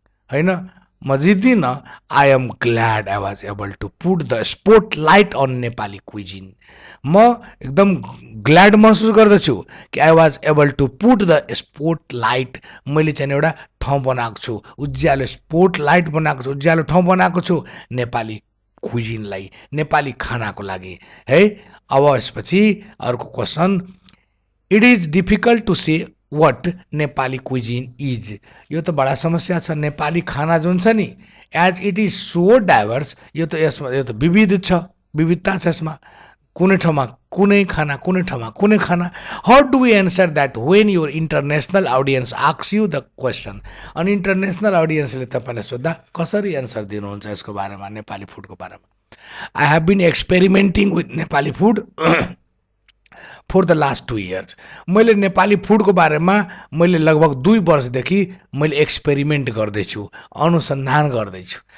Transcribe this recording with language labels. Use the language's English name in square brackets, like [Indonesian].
[Nepali] होइन म जित्दिनँ [English] I am glad I was able to put the spotlight on Nepali cuisine [Nepali] म एकदम glad महसुस गर्दछु कि [English] I was able to put the spotlight [Nepali] मैले चाहिँ एउटा ठाउँ बनाएको छु उज्यालो स्पोट लाइट बनाएको छु उज्यालो ठाउँ बनाएको छु नेपाली क्विजिनलाई नेपाली खानाको लागि है अब यसपछि अर्को question [English] It is difficult to say what Nepali cuisine is. [Nepali] यो त बडा समस्या छ। नेपाली खाना जुन छ नि, [English] as it is so diverse, [Nepali] यो त यसमा यो त विविध छ, विविधता छ यसमा। कुनै ठाउँमा कुनै खाना, कुनै ठाउँमा कुनै खाना। [English] How do we answer that when your international audience asks you the question. [Nepali] अनि इन्टरनेसनल अडियन्सले तपाईँलाई सोद्धा कसरी एन्सर दिनुहुन्छ यसको बारेमा, नेपाली फुडको बारेमा। [English] I have been experimenting with Nepali food for the last 2 years। [Nepali] मैले नेपाली फुडको बारेमा मैले लगभग 2 वर्षदेखि मैले एक्सपेरिमेन्ट गर्दैछु, अनुसन्धान गर्दैछु।